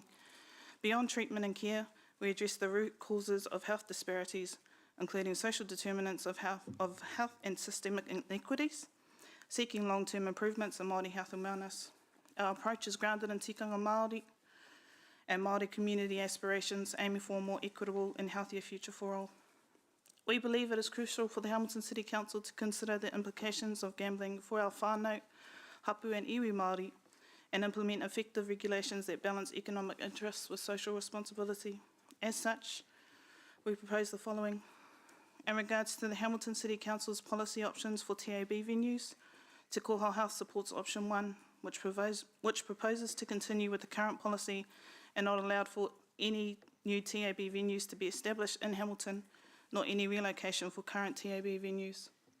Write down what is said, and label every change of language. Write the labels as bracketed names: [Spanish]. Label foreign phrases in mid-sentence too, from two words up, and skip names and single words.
[English] Beyond treatment and care, we address the root causes of health disparities, including social determinants of health and systemic inequities, seeking long-term improvements in Māori health and wellness. Our approach is grounded in [Māori] tikanga Māori [English] and Māori community aspirations, aiming for a more equitable and healthier future for all. We believe it is crucial for the Hamilton City Council to consider the implications of gambling for our [Māori] whānau, hapu [English] and [Māori] iwi Māori, [English] and implement effective regulations that balance economic interests with social responsibility. As such, we propose the following. In regards to the Hamilton City Council's policy options for TAB venues, Te Koho Health supports option 1, which proposes to continue with the current policy and not allow for any new TAB venues to be established in Hamilton, nor any relocation for current TAB venues.